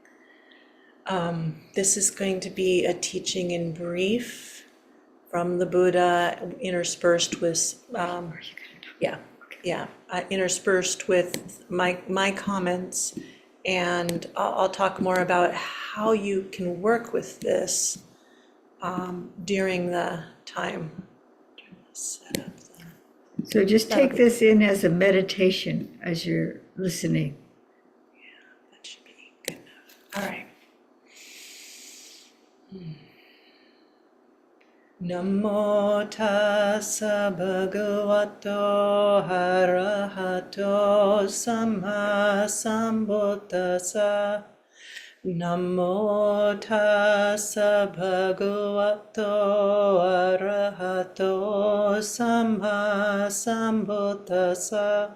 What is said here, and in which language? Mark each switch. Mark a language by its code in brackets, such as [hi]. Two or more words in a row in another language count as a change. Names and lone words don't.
[en] This is going to be a teaching in brief from the Buddha, interspersed with, interspersed with my comments, and I'll talk more about how you can work with this during the time. Set up the, So just take this in as a meditation as you're listening. that should be good enough. All right. [pi] Namo tassa bhagavato arahato samma sambuddhassa. Namo tassa bhagavato arahato samma sambuddhassa.